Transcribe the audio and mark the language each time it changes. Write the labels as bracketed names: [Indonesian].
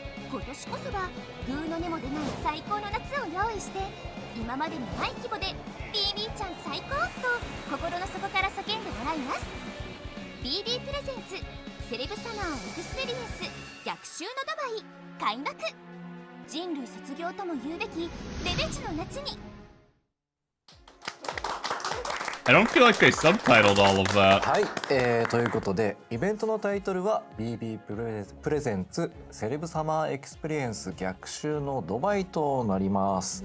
[Japanese] 今年こそはグーの音も出ない最高の夏を用意して、今までにない規模で BB ちゃん最高と心の底から叫んでもらいます。 BB プレゼンツセレブサマーエクスペリエンス逆襲のドバイ開幕。人類卒業とも言うべきレベチの夏に。 [English] I don't feel like they subtitled all of that. [Japanese] はい、ということでイベントのタイトルは BB プレゼンツセレブサマーエクスペリエンス逆襲のドバイとなります。